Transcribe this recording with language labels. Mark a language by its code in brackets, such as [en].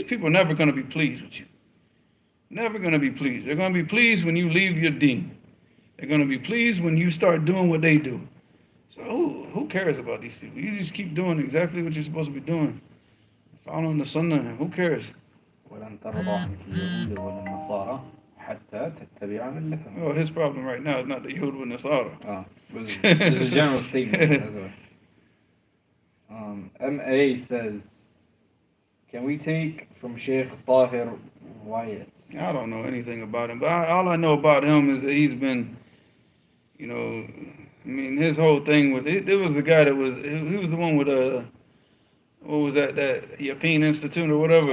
[en] These people are never going to be pleased with you. Never going to be pleased. They're going to be pleased when you leave your deen. They're going to be pleased when you start doing what they do. So who cares about these people? You just keep doing exactly what you're supposed to be doing. Following the sunnah, who cares? [ar] ولن ترضى عنك اليهود ولا النصارى حتى تتبع ملتهم. [en] Oh, his problem right now is not the Yahud with Nasara. This is a general statement. MA says, can we take from Sheikh Tahir Wyatt? I don't know anything about him, but all I know about him is that he's been, his whole thing with it. There was a guy he was the one with what was that Yaqeen Institute or whatever.